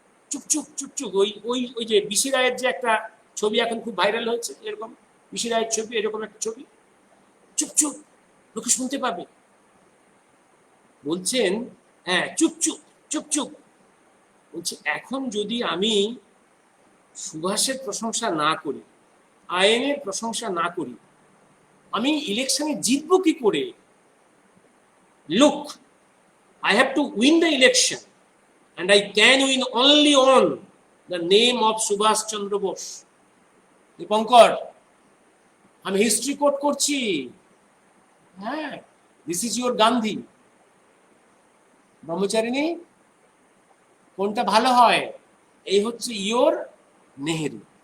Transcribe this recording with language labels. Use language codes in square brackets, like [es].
[bn] চুপচুপ চুপচুপ, ওই ওই ওই যে বিশি রায়ের যে একটা ছবি এখন খুব ভাইরাল হয়েছে, এরকম বিশি রায়ের ছবি, এরকম একটা ছবি, চুপচুপ, লোকে শুনতে পাবে। বলছেন হ্যাঁ চুপচুপ চুপচুপ, বলছে এখন যদি আমি সুভাষের প্রশংসা না করি, আইনের প্রশংসা না করি, আমি ইলেকশনে জিতবো কি করে? [en] Look, I have to win the election and I can win only on the name of Subhash Chandra Bose. [bn] Dipankar, আমি হিস্ট্রি কোট করছি, হ্যাঁ, [en] This is your Gandhi. [bn] Brahmacharini, কোনটা ভালো হয়? এই হচ্ছে ইয়োর নেহেরু।